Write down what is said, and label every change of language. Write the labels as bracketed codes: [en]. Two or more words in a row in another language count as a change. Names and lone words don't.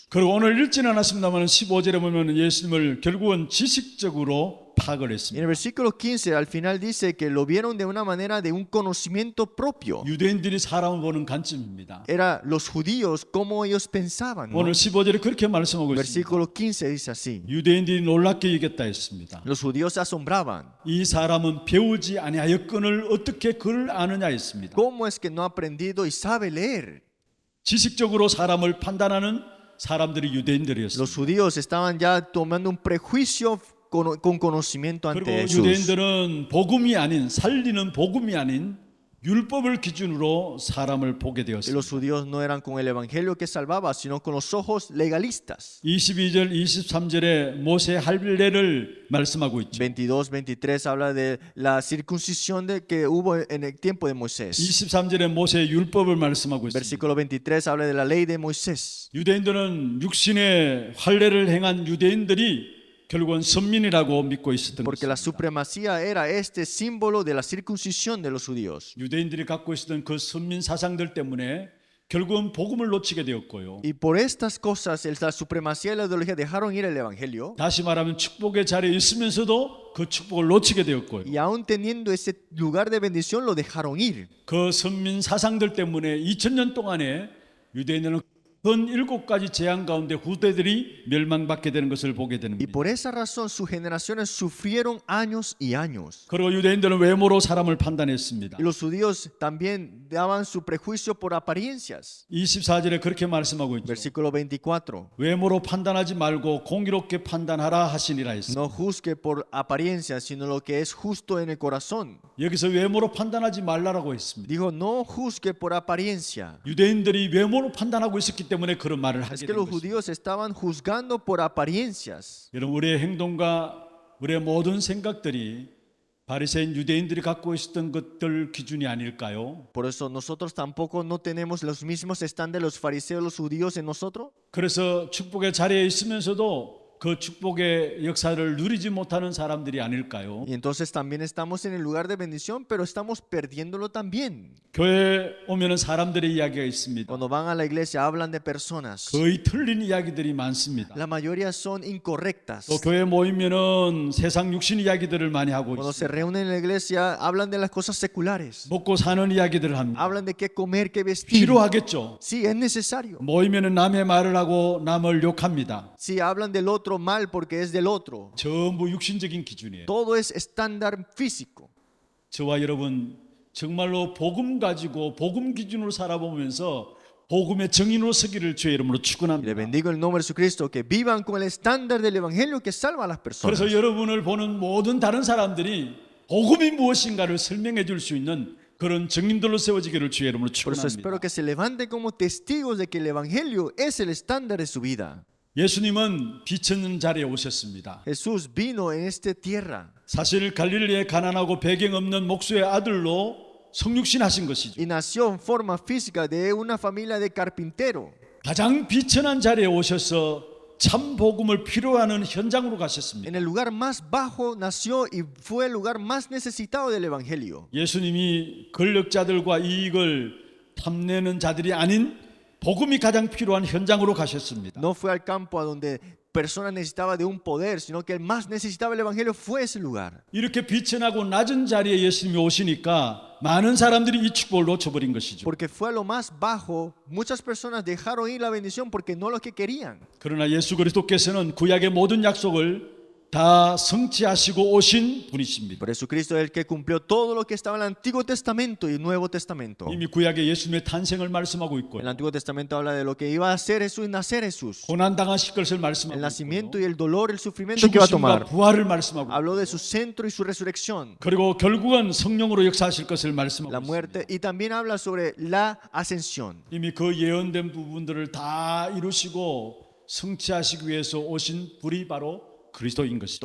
[ko] 그리고 오늘 읽지는 않았습니다만 15절에 보면 예수님을 결국은 지식적으로 파악을 [es] Y en [ko] 했습니다. [es] el versículo 15 al final dice que lo vieron de una manera de un conocimiento propio. [ko] 유대인들이 사람을 보는 관점입니다. [es] Era los judíos, cómo ellos pensaban, ¿no? [ko] 오늘 15절에 그렇게 말씀하고 있습니다. [es] Versículo 15 dice así. [ko] 유대인들이 놀랍게 여겼다 했습니다. [es] Los judíos se asombraban. [ko] 이 사람은 배우지 아니하였건을 어떻게 그를 아느냐 했습니다. [es] ¿Cómo es que no ha aprendido y sabe leer? [ko] 지식적으로 사람을 판단하는 사람들이 유대인들이었습니다. [es] Los judíos estaban ya tomando un prejuicio con conocimiento ante [ko] 그리고 [es] Jesús. [ko] 유대인들은 복음이 아닌, 살리는 복음이 아닌 율법을 기준으로 사람을 보게 [es] Y [ko] 되었습니다. [es] los judíos no eran con el evangelio que salvaba, sino con los ojos legalistas. [ko] 22절, 23절에 모세 할례를 말씀하고 있죠. [es] 22, 23 habla de la circuncisión que hubo en el tiempo de Moisés. [ko] 23절에 모세 율법을 말씀하고 있습니다. [es] Versículo 23 habla de la ley de Moisés. [ko] 유대인들은 육신의 할례를 행한 유대인들이 결국은 선민이라고 믿고 있었던 [es] Porque la [ko] 것입니다. [es] supremacía era este símbolo de la circuncisión de los judíos. [ko] 유대인들이 갖고 있었던 그 선민 사상들 때문에 결국은 복음을 놓치게 되었고요. [es] Y por estas cosas, la supremacía y la ideología dejaron ir el evangelio. [ko] 다시 말하면 축복의 자리에 있으면서도 그 축복을 놓치게 되었고요. [es] Y aún teniendo ese lugar de bendición, lo dejaron ir. [ko] 그 선민 사상들 때문에 2000년 동안에 유대인들은 큰 7가지 재앙 가운데 후대들이 멸망받게 되는 것을 보게 되는 [es] Y [ko] 겁니다. [es] por esa razón sus generaciones sufrieron años y años. [ko] 그리고 유대인들은 외모로 사람을 판단했습니다. [es] Y los judíos también daban su prejuicio por apariencias. [ko] 24절에 그렇게 말씀하고 있죠. [es] Versículo 24. [ko] 외모로 판단하지 말고 공의롭게 판단하라 하시니라 했습니다. [es] No juzgue por apariencias, sino lo que es justo en el corazón. [ko] 여기서 외모로 판단하지 말라라고 했습니다. [es] Dijo, no juzgue por apariencia. [ko] 유대인들이 외모로 판단하고 있었기 때문에 그런 말을 [es] Es [ko] 하게 [es] que [ko] 된 [es] los [ko] 것입니다. [es] judíos estaban juzgando por apariencias. [ko] 여러분, 우리의 행동과 우리의 모든 생각들이 바리새인 유대인들이 갖고 있었던 것들 기준이 아닐까요? [es] Por eso nosotros tampoco no tenemos los mismos estándares los fariseos, los judíos en nosotros. [ko] 그래서 축복의 자리에 있으면서도 그 축복의 역사를 누리지 못하는 사람들이 아닐까요? [es] Y entonces también estamos en el lugar de bendición, pero estamos perdiéndolo también. [ko] 교회에 오면은 사람들의 이야기가 있습니다. [es] Cuando van a la iglesia hablan de personas. [ko] 거의 틀린 이야기들이 많습니다. [es] La mayoría son incorrectas. [ko] 또 교회에 모이면은 세상 육신 이야기들을 많이 하고 [es] Cuando se [ko] 있습니다. [es] reúnen en la iglesia hablan de las cosas seculares. [ko] 먹고 사는 이야기들을 합니다. [es] Hablan de qué comer, qué vestir. [ko] 필요하겠죠. [es] Sí, es necesario. [ko] 모이면은 남의 말을 하고 남을 욕합니다. [es] Sí, hablan del otro mal porque es del otro. [ko] 전부 육신적인 기준이에요. [es] Todo es estándar físico. [ko] 저와 여러분 정말로 복음 가지고 복음 기준으로 살아보면서 복음의 정인으로 서기를 주의 이름으로 [es] Y le [ko] 축원합니다. [es] bendigo en el nombre de Jesucristo, que vivan con el estándar del evangelio que salva a las personas. [ko] 그래서 여러분을 보는 모든 다른 사람들이 복음이 무엇인가를 설명해 줄 수 있는 그런 정인들로 세워지기를 주의 이름으로 [es] Por eso espero [ko] 축원합니다. [es] que se levanten como testigos de que el evangelio es el estándar de su vida. [ko] 예수님은 비천는 자리에 오셨습니다. [es] Jesús vino en esta tierra [ko] 사실 갈릴리의 가난하고 배경 없는 목수의 아들로 성육신 하신 것이죠. [es] y nació en forma física de una familia de carpintero. [ko] 가장 비천한 자리에 오셔서 참 복음을 필요하는 현장으로 가셨습니다. [es] En el lugar más bajo nació y fue el lugar más necesitado del evangelio. [ko] 예수님이 권력자들과 이익을 탐내는 자들이 아닌 복음이 가장 필요한 현장으로 가셨습니다. [es] No fue al campo a donde personas necesitaban de un poder, sino que el más necesitaba el evangelio fue ese lugar. [ko] 이렇게 비천하고 낮은 자리에 예수님이 오시니까 많은 사람들이 이 축복을 놓쳐버린 것이죠. [es] Porque fue a lo más bajo, muchas personas dejaron ir la bendición porque no lo que querían. [ko] 그러나 예수 그리스도께서는 구약의 모든 약속을 다 성취하시고 오신 분이십니다. [es] Por eso Cristo es el que cumplió todo lo que estaba en el Antiguo Testamento y el Nuevo Testamento. [ko] 이미 구약에 예수님의 탄생을 말씀하고 있고요. [es] El Antiguo Testamento habla de lo que iba a hacer Jesús y nacer Jesús. [ko] 고난 당하실 것을 [es] El [ko] 말씀하고 [es] nacimiento y [ko] 있고요. [es] el dolor, el sufrimiento que va a [ko] 죽으심과 [es] tomar. [ko] 부활을 말씀하고 [es] Habló [ko] 있고요. [es] de su centro y su resurrección, [ko] 그리고 결국은 성령으로 역사하실 것을 [es] la [ko] 말씀하고 [es] muerte, [ko] 있습니다. [es] y también habla sobre la ascensión. [ko] 이미 그 예언된 부분들을 다 이루시고 성취하시기 위해서 오신 분이 바로 그리스도인 것이죠.